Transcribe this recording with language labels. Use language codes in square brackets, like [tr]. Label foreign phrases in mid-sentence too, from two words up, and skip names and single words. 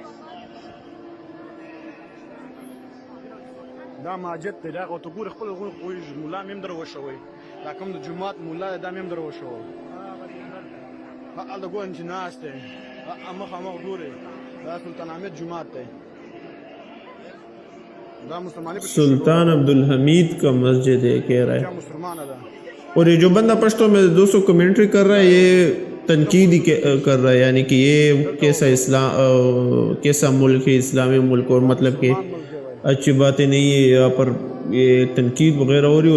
[ps] دا ماجد دی دا ورته ګورې خپل ملا مې هم در وشوی دا کوم د جومات ملا دی دا مې هم در وشوی هلته ګورم چې ناست دی مخامخ ګورې دا سلطان حمید جومات دی دا مسلمانی په [ur] سلطان عبدالحمید کا مسجد ہے کہہ رہا ہے. [ps] کیا مسلمان ده [ur] اور یہ جو بندہ پشتو میں دوستوں کمنٹری کر رہا ہے یہ تنقید ہی کر رہا ہے، یعنی کہ یہ کیسا ملک ہے، اسلامی ملک، اور مطلب کہ اچھی باتیں نہیں ہے یہاں پر، یہ تنقید وغیرہ ہو رہی ہے.